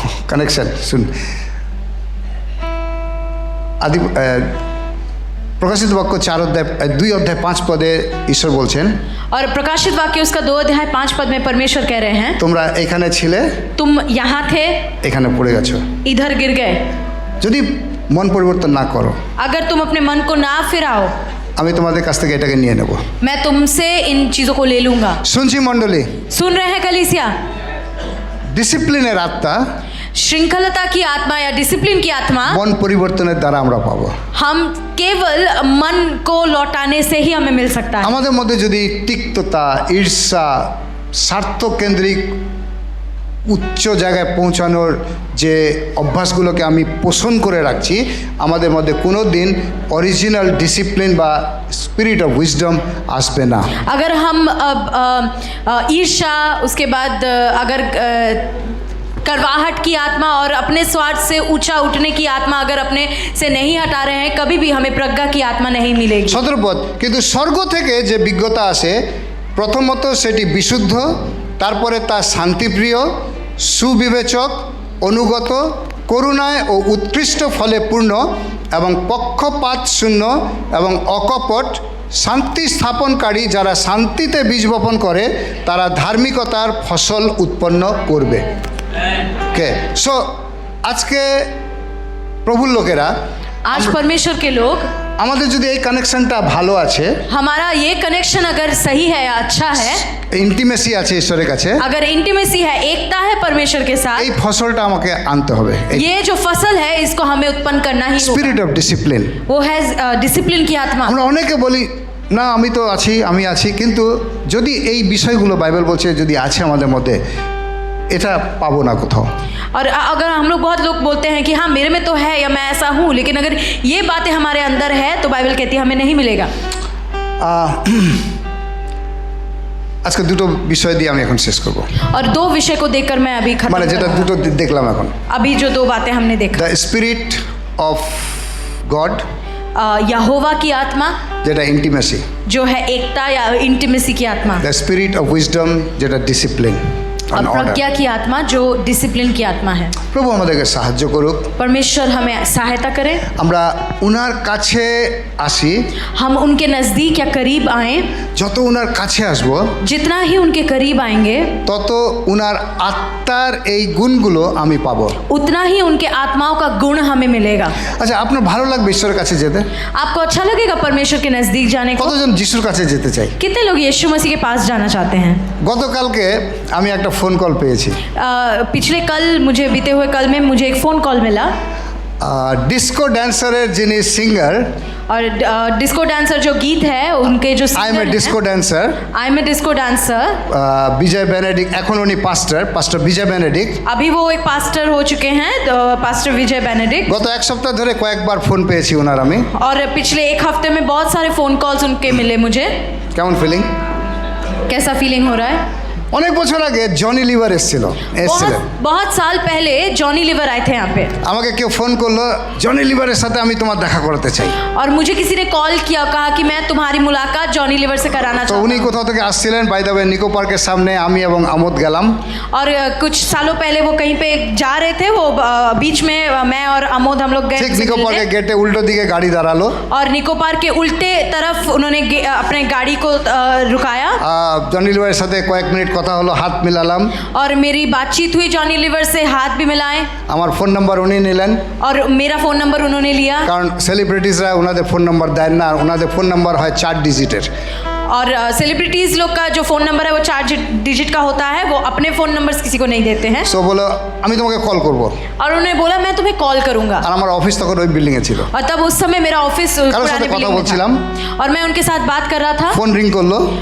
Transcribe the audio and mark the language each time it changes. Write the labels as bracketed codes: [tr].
[bn] Connection শুন, আদি প্রকাশিত বাক্য 2:5 ঈশ্বর বলছেন, [hi] और प्रकाशित वाक्य उसका 2:5 में परमेश्वर कह रहे हैं, [bn] তোমরা এখানে ছিলে, [hi] तुम यहाँ थे, [bn] এখানে পড়ে গেছো। [hi] इधर गिर गए। [bn] যদি মন পরিবর্তন না করো, [hi] अगर तुम अपने मन को ना फिराओ, [bn] আমি তোমাদের কাছ থেকে এটাকে নিয়ে নেব। [hi] मैं तुमसे इन चीज़ों को ले लूँगा। [bn] শুনছি মণ্ডলী, [hi] सुन रहे हैं कलीसिया? [bn] ডিসিপ্লিনের আত্মা [hi] श्रृंखलता की आत्मा या डिसिप्लिन की आत्मा [bn] মন পরিবর্তনের দ্বারা আমরা পাবো। [hi] हम केवल मन को लौटाने से ही हमें मिल सकता है। [bn] আমাদের মধ্যে যদি তিক্ততা, ঈর্ষা, স্বার্থকেন্দ্রিক উচ্চ জায়গায় পৌঁছানোর যে অভ্যাসগুলোকে আমি পোষণ করে রাখছি, আমাদের মধ্যে কোনো দিন অরিজিনাল ডিসিপ্লিন বা [en] spirit of wisdom [bn] আসবে না। [hi] अगर हम अब ईर्ष्या, उसके बाद अगर करवाहट की आत्मा और अपने स्वार्थ से ऊंचा उठने की आत्मा अगर अपने से नहीं हटा रहे हैं, कभी भी हमें प्रज्ञा की आत्मा नहीं मिलेगी। [bn] 17 পদ, কিন্তু স্বর্গ থেকে যে বিজ্ঞতা আসে, প্রথমত সেটি বিশুদ্ধ, তারপরে তা শান্তিপ্রিয়, সুবিবেচক, অনুগত, করুণায় ও উৎকৃষ্ট ফলে পূর্ণ এবং পক্ষপাত শূন্য এবং অকপট, শান্তি স্থাপনকারী। যারা শান্তিতে বীজ বপন করে তারা ধার্মিকতার ফসল উৎপন্ন করবে। ওকে, সো আজকে প্রভুর লোকেরা, [hi] आज परमेश्वर के लोग, [bn] আমাদের যদি এই কানেকশনটা ভালো আছে, [hi] हमारा ये कनेक्शन अगर सही है या अच्छा है, [bn] ইন্টিমেসি আছে ঈশ্বরের কাছে, [hi] अगर इंटीमेसी है, एकता है परमेश्वर के साथ, [bn] এই ফসলটা আমাকে আনতে হবে। [hi] ये जो फसल है इसको हमें उत्पन्न करना ही होगा। [en] Spirit of discipline. [hi] वो है डिसिप्लिन की आत्मा। [bn] আমরা অনেকে বলি না আমি তো আছি, আমি আছি, কিন্তু যদি এই বিষয়গুলো বাইবেল বলছে যদি আছে আমাদের মধ্যে, এটা পাবো না কোথাও। [hi] और अगर हम लोग, बहुत लोग बोलते हैं कि हाँ मेरे में तो है या मैं ऐसा हूँ, लेकिन अगर ये बातें हमारे अंदर है तो बाइबल कहती है हमें नहीं मिलेगा। [bn] আজকে দুটো বিষয় দিয়ে আমি এখন শেষ করব। [hi] और दो विषय को देखकर मैं अभी खत्म [bn] মানে যেটা [hi] करूंगा। [bn] দুটো দেখলাম এখন, [hi] अभी जो दो बातें हमने देखा, [en] the spirit of God, [hi] यहोवा की आत्मा [bn] যেটা ইন্টিমেসি, [hi] जो है एकता या इंटीमेसी की आत्मा, [en] the spirit of wisdom, যেটা discipline [hi] और प्रज्ञा की आत्मा जो डिसिप्लिन की आत्मा है। [bn] প্রভু আমাদেরকে সাহায্য করুক, [hi] परमेश्वर हमें सहायता करे, [bn] আমরা উনার কাছে আসি, [hi] हम उनके नज़दीक या करीब आएं। [bn] যত উনার কাছে আসব [hi] जितना ही उनके करीब आएंगे, [bn] তত উনার আত্মার এই গুণগুলো আমি পাবো। [hi] उतना ही उनके आत्माओं का गुण हमें मिलेगा। [bn] আচ্ছা, আপনার ভালো লাগবে ঈশ্বরের কাছে যেতে? [hi] आपको अच्छा लगेगा परमेश्वर के नज़दीक जाने को? [bn] কতজন যিশুর কাছে যেতে চাই? [hi] कितने लोग यीशु मसीह के पास जाना चाहते हैं? [bn] গতকালকে আমি একটা ফোন কল পেয়েছি। [hi] पिछले कल, मुझे बीते हुए कल में मुझे एक फ़ोन कॉल मिला, [bn] ডিস্কো ড্যান্সারের যিনি সিঙ্গার, [hi] और डिस्को डांसर जो गीत है उनके जो [en] I am a disco dancer, I am a disco dancer, [bn] Bijoy Benedict, এখন উনি পাস্টার বিজয় বেনেডিক্ট। [hi] अभी वो एक पास्टर हो चुके हैं, पास्टर विजय बेनेडिक्ट। [bn] গত এক সপ্তাহ ধরে কয়েকবার ফোন পেয়েছি ওনার আমি। [hi] और पिछले एक हफ्ते में बहुत सारे फ़ोन कॉल्स उनके मिले मुझे। [bn] কেমন ফিলিং? [hi] कैसा फीलिंग हो रहा है? [bn] অনেক বছর আগে জনি লিভার এসেছিলেন। [hi] बहुत साल पहले जॉनी लिवर आए थे यहाँ पे, [bn] আমাকে কেউ ফোন করলো, জনি লিভারের সাথে আমি তোমার দেখা করাতে চাই। [hi] और मुझे किसी ने कॉल किया, कहा कि मैं तुम्हारी मुलाकात जॉनी लिवर से कराना [bn] তো [hi] चाहता [bn] উনি [hi] हूँ। [bn] কোথাও থেকে আসছিলেন, [en] by the way [bn] নিকো পার্কের সামনে আমি এবং আমোদ গেলাম। [hi] और कुछ सालों पहले वो कहीं पे जा रहे थे, वो बीच में मैं और अमोद हम लोग गए [bn] ঠিক [hi] उनसे [bn] নিকো [hi] मिलने। [bn] পার্কের গেটে উল্টো দিকে গাড়ি দাঁড়ালো। [hi] और निको पार्क के उल्टे तरफ उन्होंने अपने गाड़ी को रुकाया, [bn] জনি লিভারের সাথে কয়েক মিনিট কথা হলো, হাত মিলালাম। [hi] और मेरी बातचीत हुई जॉनी लिवर से, हाथ भी मिलाए, [bn] আমার ফোন নাম্বার উনি নিলেন, [hi] और मेरा फ़ोन नंबर उन्होंने लिया। [bn] কারণ সেলিব্রিটিসরা ওনাদের ফোন নাম্বার দেন না, ওনাদের ফোন নাম্বার হয় 4 ডিজিটের। [hi] और सेलिब्रिटीज लोग का जो फोन नंबर है वो 4 डिजिट का होता है, वो अपने फोन नंबर्स किसी को नहीं देते हैं। [bn] সো বলো আমি তোমাকে কল করব, [hi] और उन्होंने बोला मैं तुम्हें कॉल करूंगा। [bn] আর আমার অফিস তখন ওই বিল্ডিংয়ে ছিল। [hi] और तब उस समय मेरा ऑफिस [bn] কারোর সাথে [hi] पुराने [bn] কথা [hi] बिल्डिंग में [bn] বলছিলাম, [hi] था और मैं उनके साथ बात कर रहा था। [bn] ফোন রিং করলো,